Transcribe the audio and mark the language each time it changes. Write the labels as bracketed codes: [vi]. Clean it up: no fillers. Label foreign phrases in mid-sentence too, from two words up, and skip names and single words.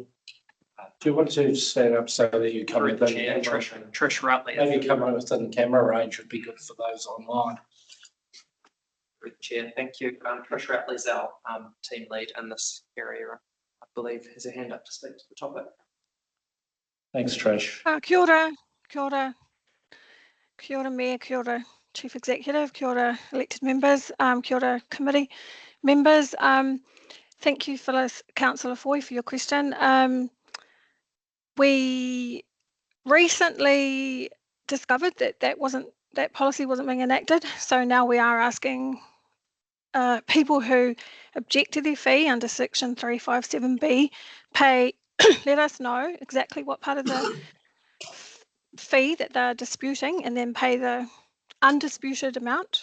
[en] Do you want to stand up so that you come Through the within chair, Trish Rutley. maybe come within camera range would be good for those online. Through the chair, thank you. Trish Rutley's our team lead in this area. I believe has a hand up to speak to the topic. Thanks, Trish. [mi] Kia ora, kia ora. Kia ora Mayor, kia ora [en] Chief Executive, [mi] kia ora [en] elected members, [mi] kia ora [en] committee members. Thank you, Phyllis, Councillor Foy, for your question. We recently discovered that policy wasn't being enacted, so now we are asking people who object to their fee under section 357B let us know exactly what part of the fee that they're disputing and then pay the undisputed amount.